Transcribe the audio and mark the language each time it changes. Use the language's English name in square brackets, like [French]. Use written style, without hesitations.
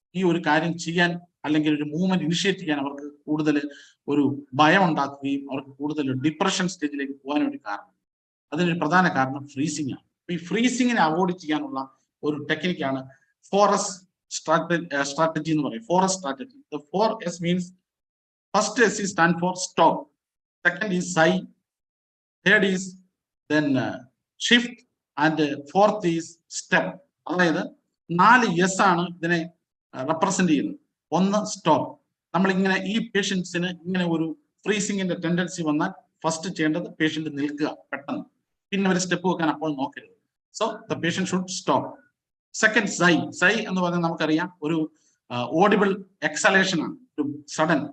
[Malayalam] ഈ ഒരു കാര്യം ചെയ്യാൻ അല്ലെങ്കിൽ ഒരു മൂവ്മെന്റ് ഇനിഷ്യേറ്റ് ചെയ്യാൻ അവർക്ക് കൂടുതൽ ഒരു ഭയം ഉണ്ടാക്കുകയും അവർക്ക് കൂടുതൽ ഡിപ്രഷൻ സ്റ്റേജിലേക്ക് പോകാൻ ഒരു കാരണം. അതിനൊരു പ്രധാന കാരണം ഫ്രീസിംഗ് ആണ്. ഈ ഫ്രീസിങ്ങിനെ അവോയ്ഡ് ചെയ്യാനുള്ള ഒരു ടെക്നിക്കാണ് 4S strategy എന്ന് പറയും. [English] 4S strategy. The 4S means first S is stand for stop, second is sigh, third is then shift, and fourth is step. [Malayalam] അതായത് 4 S ആണ് ഇതിനെ റെപ്രസെന്റ് ചെയ്യുന്നത്. ഒന്ന് സ്റ്റോപ്പ്. നമ്മൾ ഇങ്ങനെ ഈ പേഷ്യൻസിന് ഇങ്ങനെ ഒരു ഫ്രീസിങ്ങിന്റെ ടെൻഡൻസി വന്നാൽ ഫസ്റ്റ് ചെയ്യേണ്ടത് പേഷ്യന്റ് നിൽക്കുക പെട്ടെന്ന്, പിന്നെ ഒരു സ്റ്റെപ്പ് വെക്കാൻ അപ്പോൾ നോക്കരുത്. [English] So the patient should stop. [Malayalam] Second സൈ എന്ന് പറഞ്ഞാൽ നമുക്കറിയാം ഒരു ഓഡിബിൾ എക്സലേഷൻ ആണ്, ഒരു സഡൻ.